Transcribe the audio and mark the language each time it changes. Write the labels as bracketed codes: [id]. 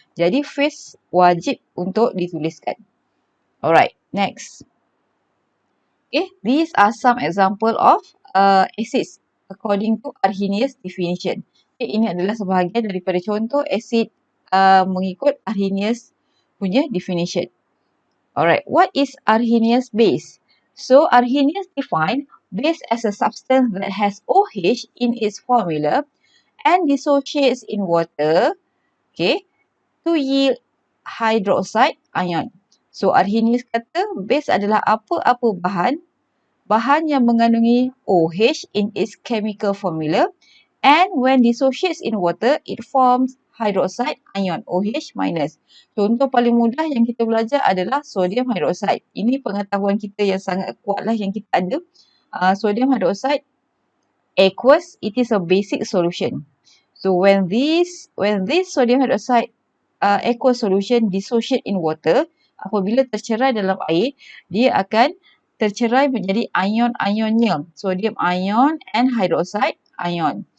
[ms] Jadi phase wajib untuk dituliskan. [en] Alright, next. Okay, these are some example of acids according to ARRHENIUS definition. [ms] Okay, ini adalah sebahagian daripada contoh asid mengikut ARRHENIUS punya definition. [en] Alright, what is ARRHENIUS base? So, ARRHENIUS define base as a substance that has OH in its formula and dissociates in water, okay, to yield hydroxide ion. So, ARRHENIUS [ms] kata base adalah apa-apa bahan yang mengandungi [en] OH in its chemical formula, and when dissociates in water, it forms hydroxide ion, OH minus. [ms] Contoh paling mudah yang kita belajar adalah sodium hydroxide. Ini pengetahuan kita yang sangat kuatlah yang kita ada. [en] Sodium hydroxide aqueous, it is a basic solution. So when this sodium hydroxide aqueous solution dissociate in water, [ms] apabila tercerai dalam air, dia akan tercerai menjadi ion-ionnya, [en] sodium ion and hydroxide ion.